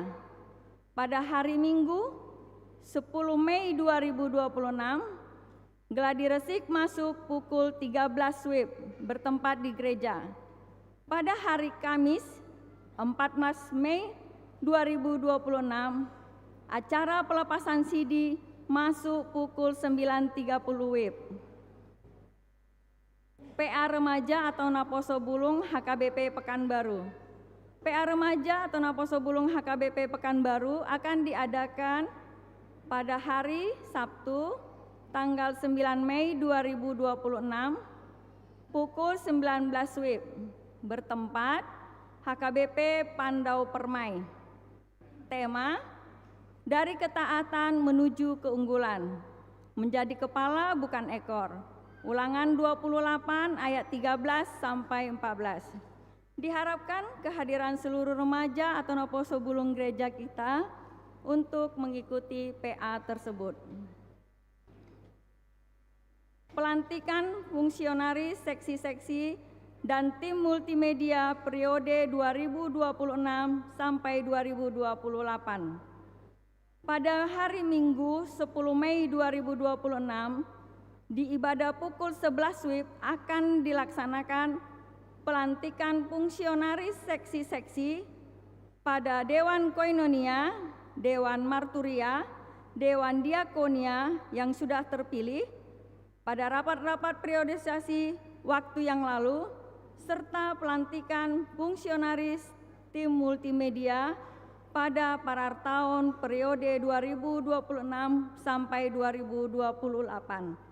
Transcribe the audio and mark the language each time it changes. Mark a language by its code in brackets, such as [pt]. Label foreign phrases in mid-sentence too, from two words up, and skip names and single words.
[id] Pada hari Minggu 10 Mei 2026, gladi resik masuk pukul 13 WIB, bertempat di gereja. Pada hari Kamis 14 Mei 2026, acara pelepasan CD masuk pukul 9.30 WIB. PA Remaja atau Naposo Bulung HKBP Pekanbaru. PA Remaja atau Naposo Bulung HKBP Pekanbaru akan diadakan pada hari Sabtu tanggal 9 Mei 2026 pukul 19 WIB, bertempat HKBP Pandau Permai. Tema: dari ketaatan menuju keunggulan, menjadi kepala bukan ekor. Ulangan 28 ayat 13 sampai 14. Diharapkan kehadiran seluruh remaja atau Naposo Bulung gereja kita untuk mengikuti PA tersebut. Pelantikan fungsionaris seksi-seksi dan tim multimedia periode 2026 sampai 2028. Pada hari Minggu 10 Mei 2026, di ibadah pukul 11 WIB akan dilaksanakan pelantikan fungsionaris seksi-seksi pada Dewan Koinonia, Dewan Marturia, Dewan Diakonia yang sudah terpilih pada rapat-rapat periodisasi waktu yang lalu, serta pelantikan fungsionaris tim multimedia pada Parartaon periode 2026 sampai 2028.